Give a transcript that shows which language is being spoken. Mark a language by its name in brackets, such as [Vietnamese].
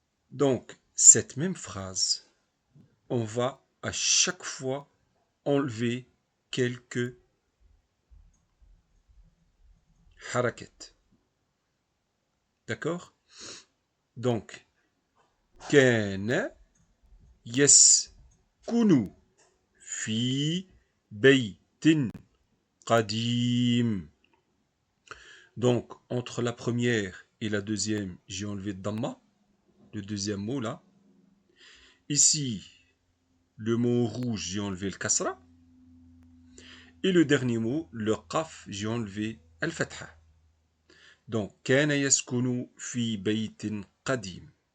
[French] Donc, cette même phrase, on va à chaque fois enlever quelques harakat. D'accord? Donc, [Arabic] كان يسكن في بيت قديم. [French] Donc, entre la première et la deuxième, j'ai enlevé Dhamma, le deuxième mot là. Ici, le mot rouge, j'ai enlevé le Kasra. Et le dernier mot, le Qaf, j'ai enlevé Al-Fatha. Donc, [Arabic] كان يسكن في بيت قديم.